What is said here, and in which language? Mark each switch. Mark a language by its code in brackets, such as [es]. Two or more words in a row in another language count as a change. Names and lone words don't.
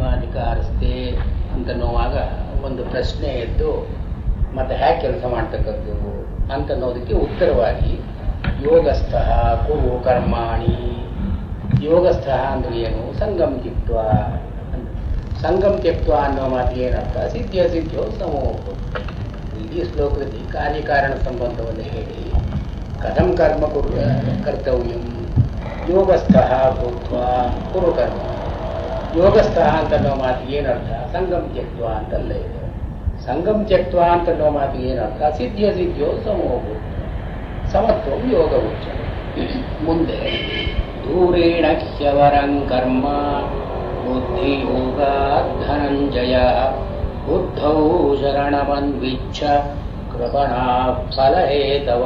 [kn] ಅಧಿಕಾರಿಸ್ತೆ ಅಂತನ್ನುವಾಗ ಒಂದು ಪ್ರಶ್ನೆ ಎದ್ದು ಮತ್ತೆ ಹೇಗೆ ಕೆಲಸ ಮಾಡ್ತಕ್ಕದ್ದು ಅಂತನ್ನೋದಕ್ಕೆ ಉತ್ತರವಾಗಿ [sa] ಯೋಗಸ್ಥ ಕುರು ಕರ್ಮಾಣಿ. [kn] ಯೋಗಸ್ಥ ಅಂದ್ರೆ ಏನು? [sa] ಸಂಗಮ್ ತ್ಯಕ್ತ್ವ. ಸಂಗಮ್ ತ್ಯಕ್ತ್ವ [kn] ಅನ್ನೋ ಮಾತಿಗೆ ಏನರ್ಥ? [sa] ಸಿದ್ಧ ಸಿದ್ಧೋ ಸಮೋ. [kn] ಈ ಶ್ಲೋಕದಲ್ಲಿ ಕಾರ್ಯಕಾರಣ ಸಂಬಂಧವನ್ನು ಹೇಳಿ [sa] ಕಥಂ ಕರ್ಮ ಕರ್ತವ್ಯಂ ಯೋಗಸ್ಥ ಭೂತ್ವ ಕುರು ಕರ್ಮ. [kn] ಯೋಗಸ್ಥ ಅಂತನ್ನೋ ಮಾತಿಗೆ ಏನರ್ಥ? [sa] ಸಂಗಮ್ ತ್ಯಕ್ತ್ವ [kn] ಅಂತಲ್ಲ ಇದೆ. [sa] ಸಂಗಮ್ ತ್ಯಕ್ತ್ವ [kn] ಅಂತನ್ನೋ ಮಾತಿಗೆ ಏನರ್ಥ? [sa] ಸಿದ್ಧ ಸಿದ್ಧೋ ಸಮೋ ಸಮತ್ವ ಯೋಗ ಉಚ್ಯತೆ. ಮುಂದೆ ದೂರೇಣ ಹ್ಯವರಂ ಕರ್ಮ ಬುದ್ಧಿಯೋಗ ಧನಂಜಯ ಬುದ್ಧೌ ಶರಣಮನ್ವಿಚ್ಛ ಕೃಪಣಾ ಫಲಹೇತವ.